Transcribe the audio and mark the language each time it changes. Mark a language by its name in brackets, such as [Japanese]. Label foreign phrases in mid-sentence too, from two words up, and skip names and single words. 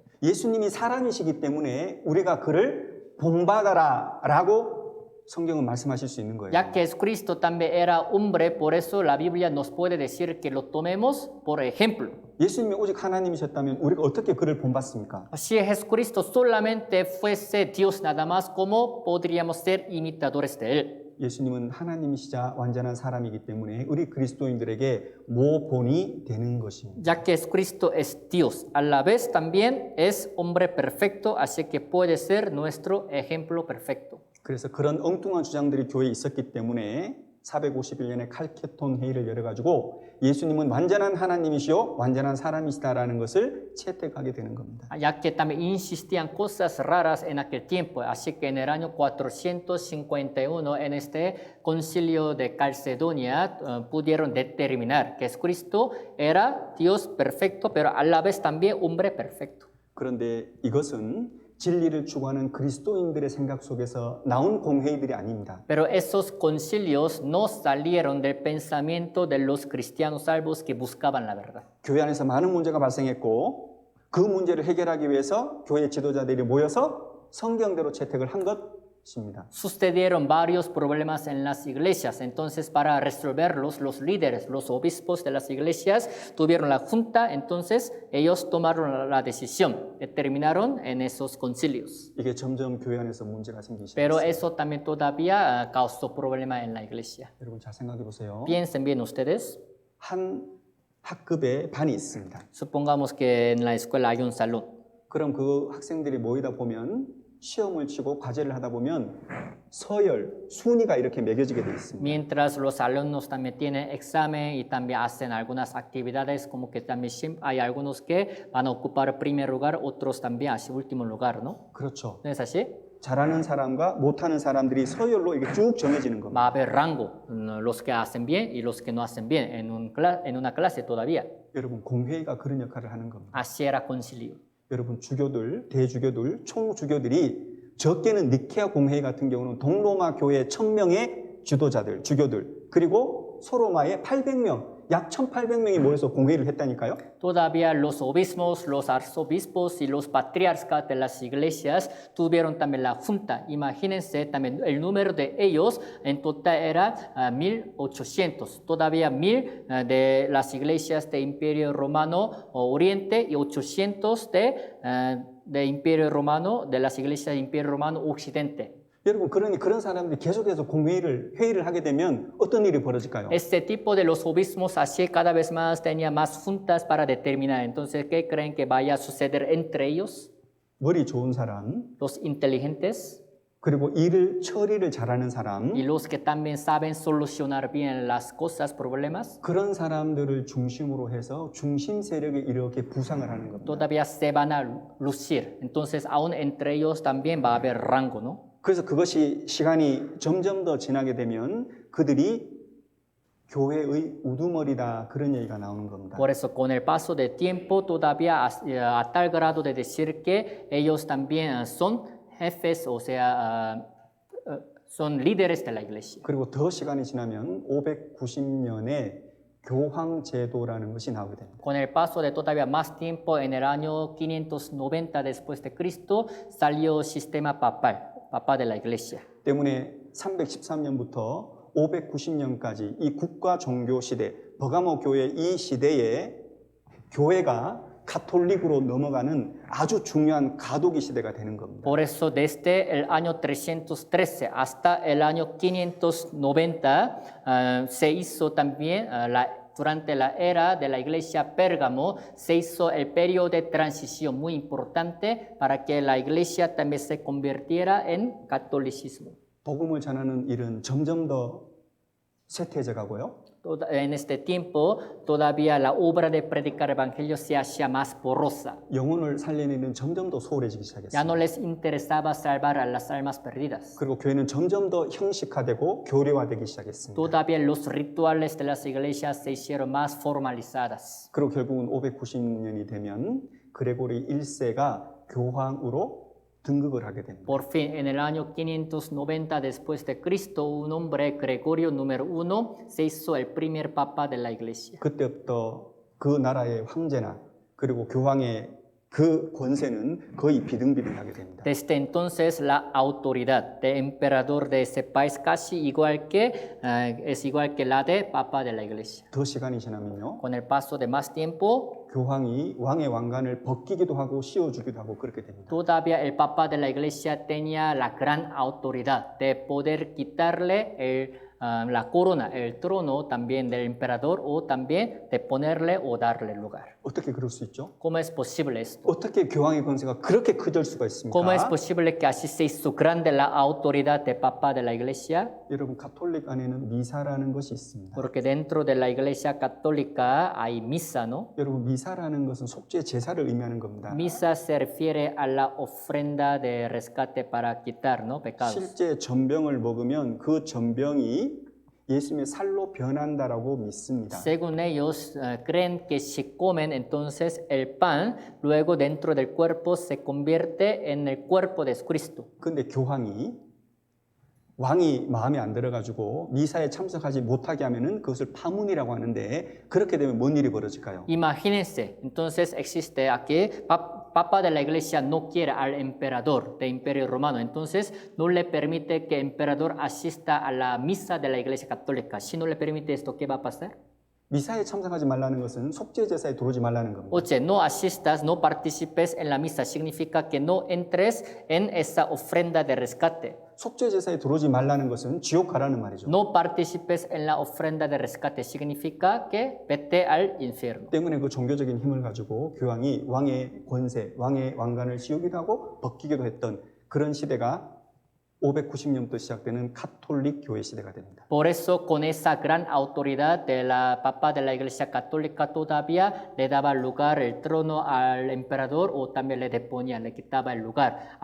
[Korean] 예수님이 사람이시기 때문에 우리가 그를 본받아라라고 성경은 말씀하실 수 있는 거예요. [Spanish] Ya que Cristo también era hombre, por eso la Biblia nos puede decir que lo tomemos por ejemplo. [Korean] 예수님이 오직 하나님이셨다면 우리가 어떻게 그를 본받습니까? [Spanish] Si Jesucristo solamente fuese Dios nada más, ¿cómo podríamos ser imitadores de Él? [Korean] 예수님은 하나님이시자 완전한 사람이기 때문에 우리 그리스도인들에게 모본이 되는 것입니다. [Spanish] Ya que Cristo es Dios, a la vez también es hombre perfecto, así que puede ser nuestro ejemplo perfecto. [Korean] 그래서 그런 엉뚱한 주장들이 교회에 있었기 때문에 451년에 칼케톤 회의를 열어가지고 예수님은 완전한 하나님이시요 완전한 사람이시다라는 것을 채택하게 되는 겁니다. [Spanish] Ya que también insistían cosas raras en aquel tiempo, así que en el año 451, en este concilio de Calcedonia, pudieron determinar que Jesucristo era Dios perfecto, pero a la vez también hombre perfecto. [Korean] 그런데 이것은 진리를 추구하는 그리스도인들의 생각 속에서 나온 공회의들이 아닙니다. [Spanish] Pero esos concilios no salieron del pensamiento de los cristianos salvos que buscaban la verdad. [Korean] 교회 안에서 많은 문제가 발생했고 그 문제를 해결하기 위해서 교회 지도자들이 모여서 성경대로 채택을 한 것입니다. [Spanish] Sucedieron varios problemas en las iglesias, entonces para resolverlos los líderes, los obispos de las iglesias tuvieron la junta, entonces ellos tomaron la decisión, determinaron en esos concilios. [Korean] 이게 점점 교회 안에서 문제가 생기기 [Spanish] Pero [Korean] 시작했어요. [Spanish] eso también todavía causó problema en la iglesia. [Korean] 여러분 잘 생각해 보세요. [Spanish] Piensen bien ustedes, [Korean] 한 학급에 반이 있습니다. [Spanish] supongamos que en la escuela hay un salón. [Korean] 그럼 그 학생들이 모이다 보면 시험을 치고 과제를 하다 보면 서열, 순위가 이렇게 매겨지게 되어 있습니다. [Spanish] Mientras los alumnos también tienen examen y también hacen algunas actividades, como que también hay algunos que van a ocupar primer lugar, otros también así último lugar, ¿no? [Korean] 그렇죠. [Spanish] ¿No es así? [Korean] 잘하는 사람과 못하는 사람들이 서열로 이게 쭉 정해지는 겁니다. [Spanish] Va a haber rango, los que hacen bien y los que no hacen bien en una clase todavía. [Korean] 여러분 공회의가 그런 역할을 하는 겁니다. [Spanish] Así era concilio. [Korean] 여러분 주교들, 대주교들, 총주교들이 적게는 니케아 공회의 같은 경우는 동로마 교회 1000명의 지도자들, 주교들 그리고 소로마의 800명, 약 1800명이 모여서 공회의를 했다니까요. [Spanish] Todavía los obispos, los arzobispos y los patriarcas de las iglesias tuvieron también la junta. Imagínense también el número de ellos, en total era 1800. Todavía 1000 de las iglesias de Imperio Romano Oriente y 800 de Imperio Romano, de las iglesias de Imperio Romano Occidente. [Korean] 여러분 그러니 그런 사람들이 계속해서 회의를 하게 되면 어떤 일이 벌어질까요? [Spanish] Este tipo de los obispos así cada vez más tenía más juntas para determinar. Entonces, ¿qué creen que vaya a suceder entre ellos? [Korean] 머리 좋은 사람, [Spanish] Los inteligentes [Korean] 그리고 처리를 잘하는 사람, [Spanish] y los que también saben solucionar bien las cosas, problemas, [Korean] 그런 사람들을 중심으로 해서 중심 세력이 이렇게 부상을 하는 겁니다. [Spanish] todavía se van a lucir. Entonces, aún entre ellos también va a haber rango, ¿no? [Korean] 그래서 그것이 시간이 점점 더 지나게 되면 그들이 교회의 우두머리다 그런 얘기가 나오는 겁니다. [Spanish] Por eso, con el paso del tiempo, todavía a tal grado de decir que ellos también son jefes, o sea, son líderes de la iglesia. [Korean] 그리고 더 시간이 지나면 590년에 교황 제도라는 것이 나오게 됩니다. [Spanish] Con el paso de todavía más tiempo, en el año 590 después de Cristo, salió el sistema papal de la iglesia. [Korean] 때문에 313년부터 590년까지 이 국가 종교 시대, 버가모 교회 이 시대에 교회가 가톨릭으로 넘어가는 아주 중요한 가도기 시대가 되는 겁니다. [Spanish] Por eso, desde el año 313 hasta el año 590, se hizo también, durante la era de la iglesia Pérgamo, se hizo el periodo de transición muy importante para que la iglesia también se convirtiera en catolicismo. [Korean] 복음을 전하는 일은 점점 더 쇠퇴해져 가고요. [Spanish] En este tiempo, todavía la obra de predicar el evangelio se hacía más borrosa. [Korean] 영혼을 살리는 일은 점점 더 소홀해지기 [Spanish] Ya no [Korean] 시작했습니다. [Spanish] les interesaba salvar a las almas perdidas. [Korean] 그리고 교회는 점점 더 형식화되고 교리화되기 시작했습니다. [Spanish] Todavía los rituales de las iglesias se hicieron más formalizadas. [Korean] 그리고 결국은 590년이 되면 그레고리 1세가 교황으로 등극을 하게 됩니다. [Spanish] Por fin, en el año 590 después de Cristo, un hombre, Gregorio número 1, se hizo el primer papa de la iglesia. [Korean] 그때부터 그 나라의 황제나 그리고 교황의 그 권세는 거의 비등비등하게 됩니다. [Spanish] Desde entonces, la autoridad de emperador de ese país es igual que la de papa de la iglesia. [Korean] 더 시간이 지나면요. [Spanish] Con el paso de más tiempo, [Korean] 교황이 왕의 왕관을 벗기기도 하고 씌워주기도 하고 그렇게 됩니다. [Spanish] todavía el papa de la iglesia tenía la gran autoridad de poder quitarle la corona, el trono también del emperador o también de ponerle o darle lugar. [Korean] 어떻게 그럴 수 있죠? [Spanish] ¿Cómo es posible esto? [Korean] 어떻게 교황의 권세가 그렇게 커질 수가 [Spanish] ¿Cómo es [Korean] 있습니까? [Spanish] posible que así se hizo grande la autoridad de Papa de la Iglesia? [Korean] 여러분 가톨릭 안에는 미사라는 것이 있습니다. [Spanish] Porque dentro de la Iglesia católica hay misa, ¿no? [Korean] 여러분 미사라는 것은 속죄 제사를 의미하는 겁니다. [Spanish] Misa se refiere a la ofrenda de rescate para quitar, ¿no? pecados. [Korean] 실제 전병을 먹으면 그 전병이 예수님의 살로 변한다라고 믿습니다. [Spanish] Según ellos, creen que si comen entonces el pan, luego dentro del cuerpo se convierte en el cuerpo de Cristo. [Korean] 근데 왕이 마음에 안 들어가지고 미사에 참석하지 못하게 하면은 그것을 파문이라고 하는데 그렇게 되면 뭔 일이 벌어질까요? [Spanish] Imagínense, entonces existe aquí, Papa de la Iglesia no quiere al emperador del Imperio Romano, entonces no le permite que el emperador asista a la misa de la Iglesia Católica. Si no le permite esto, ¿qué va a pasar? [Korean] 미사에 참석하지 말라는 것은 속죄 제사에 들어오지 말라는 겁니다. [Spanish] Oye, no asistas, no participes en la misa, significa que no entres en esa ofrenda de rescate. [Korean] 속죄 제사에 들어오지 말라는 것은 지옥 가라는 말이죠. [Spanish] No participes en la ofrenda de rescate, significa que vete al infierno. [Korean] 때문에 그 종교적인 힘을 가지고 교황이 왕의 권세, 왕의 왕관을 씌우기도 하고 벗기기도 했던 그런 시대가 590년부터 시작되는 가톨릭 교회 시대가 됩니다. [Spanish] Por eso, con esa gran autoridad de la Papa de la Iglesia Católica todavía le daba lugar el trono al emperador o también le deponía, le quitaba el lugar.